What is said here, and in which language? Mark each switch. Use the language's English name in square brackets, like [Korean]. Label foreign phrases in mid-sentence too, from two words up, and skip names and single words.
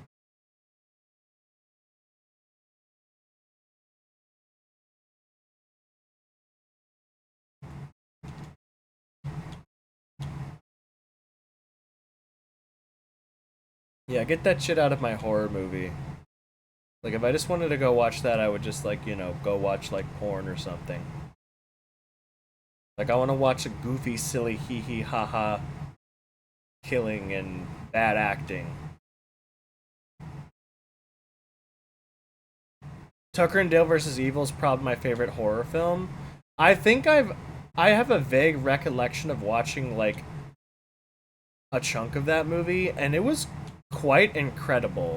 [English] Yeah, get that shit out of my horror movie. Like, if I just wanted to go watch that, I would just, like, you know, go watch, like, porn or something. Like, I want to watch a goofy, silly, hee hee ha ha killing and bad acting. Tucker and Dale versus Evil is probably my favorite horror film. I think I have a vague recollection of watching, like, a chunk of that movie, and it was quite incredible.